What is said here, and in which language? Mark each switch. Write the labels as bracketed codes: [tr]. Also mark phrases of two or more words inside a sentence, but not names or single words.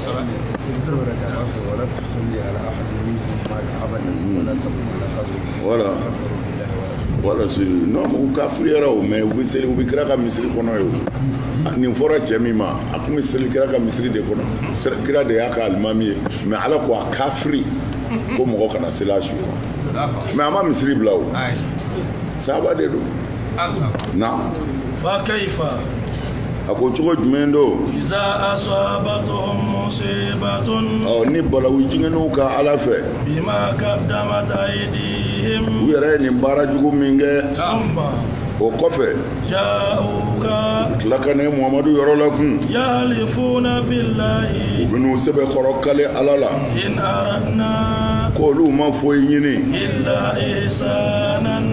[fr] voilà voilà [bm] non u kafiriyara o mais u bɛ kira ka misiri kɔnɔ ye o nin fɔra cɛ min ma a tun bɛ seli kira ka misiri de kɔnɔ kira de y'a ka alimami ye mais ala ko a kafiri ko mɔgɔ kana seli a su mais a ma misiri bila o sahaba de don na [ar] فكيف [bm] a ko cogo jumɛn don [ar] إذا أصابتهم مصيبة [bm] ni balawu jigɛnw ka ala fɛ [ar] بما قدمت أيديهم [bm] u yɛrɛ ye nin baara jugu min kɛ o kɔfɛ [ar] ja'uka [bm] tila ka ne muhamadu yɔrɔ la kun [ar] يحلفون بالله [bm] u bɛn'u sɛbɛ kɔrɔ kale ala la [ar] إن أردنا [bm] ko olu ma foyi ɲini [ar] إلا إحسانا